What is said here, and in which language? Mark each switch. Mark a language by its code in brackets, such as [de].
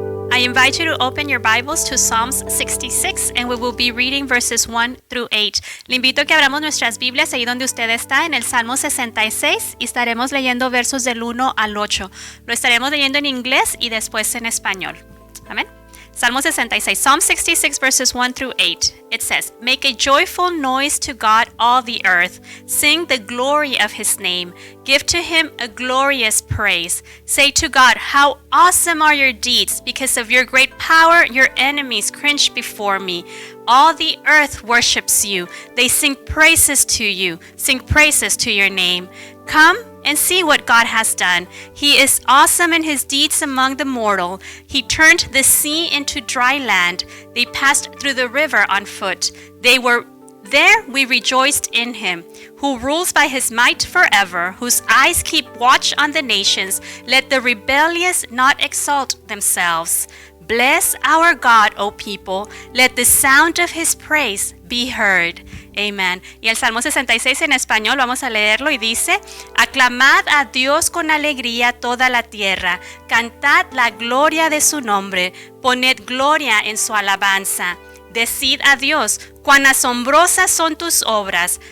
[en] I invite you to open your Bibles to Psalms 66, and we will be reading verses 1 through 8. [es] Le invito a que abramos nuestras Biblias ahí donde usted está, en el Salmo 66, y estaremos leyendo versos del 1 al 8. Lo estaremos leyendo en inglés y después en español. Amén. Salmo 66, [en] Psalm 66, verses 1 through 8. It says, "Make a joyful noise to God, all the earth. Sing the glory of His name. Give to Him a glorious praise. Say to God, how awesome are your deeds. Because of your great power, your enemies cringe before me. All the earth worships you. They sing praises to you. Sing praises to your name. Come and see what God has done. He is awesome in His deeds among the mortal. He turned the sea into dry land. They passed through the river on foot. There we rejoiced in Him, who rules by His might forever, whose eyes keep watch on the nations. Let the rebellious not exalt themselves. Bless our God, O people. Let the sound of His praise be heard." Amen. [es] Y el Salmo 66 en español, vamos a leerlo, y dice: "Aclamad a Dios con alegría toda la tierra. Cantad la gloria de su nombre. Poned gloria en su alabanza. Decid a Dios, cuán asombrosas son tus obras.